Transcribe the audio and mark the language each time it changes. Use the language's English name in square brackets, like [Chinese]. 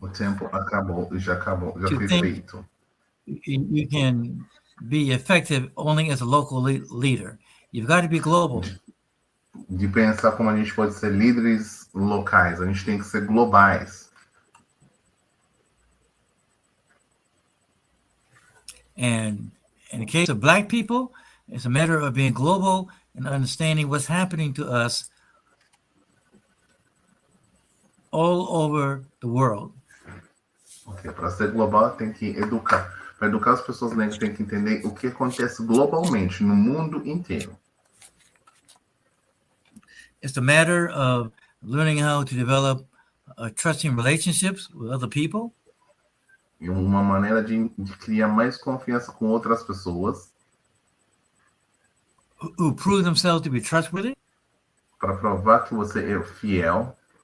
[Portuguese] O tempo acabou, já foi feito. [English] You can be effective only as a local leader. You've got to be global. [Portuguese] De pensar como a gente pode ser líderes locais, a gente tem que ser globais. [English] And in the case of Black people, it's a matter of being global and understanding what's happening to us all over the world. [Portuguese] Okay, para ser global, tem que educar. Para educar as pessoas negras, tem que entender o que acontece globalmente, no mundo inteiro. [English] It's a matter of learning how to develop trusting relationships with other people. [Portuguese] E uma maneira de criar mais confiança com outras pessoas. [English] Who prove themselves to be trustworthy. [Portuguese] Para provar que você é fiel.